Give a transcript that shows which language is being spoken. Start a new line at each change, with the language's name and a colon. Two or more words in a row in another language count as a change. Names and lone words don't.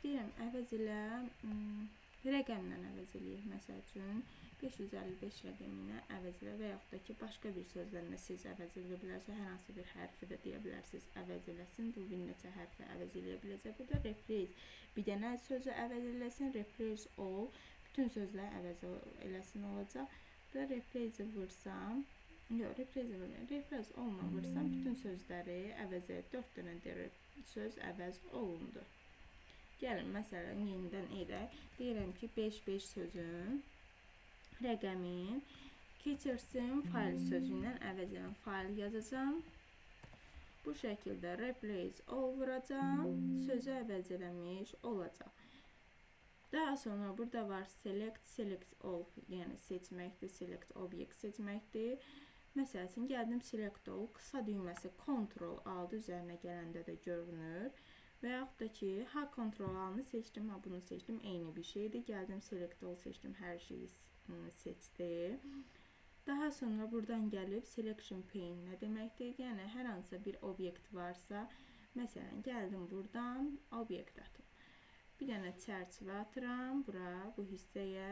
Azerbaijani: Deyirəm, əvəz elə. Rəqəmlə əvəz eləyək. Məsəl üçün 555 rəqəminə əvəz elə və yaxud da ki, başqa bir sözlərlə siz əvəz edə bilərsiniz. Hər hansı bir hərfi də deyə bilərsiniz, əvəz eləsin. Bu bir neçə hərfi əvəz eləyə biləcək. Burada replace bir dənə sözü əvəz eləsin.
English: Replace all
Azerbaijani: bütün sözləri əvəz eləsin olacaq. Burada replace vursam, yox,
English: replace all-
Azerbaijani: la vursam bütün sözləri əvəz edir. 4 dənə söz əvəz olundu. Gəlin, məsələn, yenidən edək. Deyirəm ki, 5-5 sözün rəqəmin keçirsin fayl sözündən əvəz edən fayl yazacağım. Bu şəkildə
English: replace all
Azerbaijani: vuracağım. Sözü əvəz eləmiş olacaq. Daha sonra burada var
English: select all,
Azerbaijani: yəni seçməkdir,
English: select object
Azerbaijani: seçməkdir. Məsəl üçün gəldim
English: select all,
Azerbaijani: qısa düyməsi Ctrl aldı üzərinə gələndə də görünür. Və yaxud da ki, ha Ctrl alını seçdim, ha bunu seçdim, eyni bir şeydir. Gəldim
English: select all
Azerbaijani: seçdim, hər şeyi seçdim. Daha sonra buradan gəlib
English: selection pane
Azerbaijani: nə deməkdir? Yəni hər hansısa bir obyekt varsa, məsələn gəldim buradan obyekt atım. Bir dənə çərçivə atıram bura, bu hissəyə.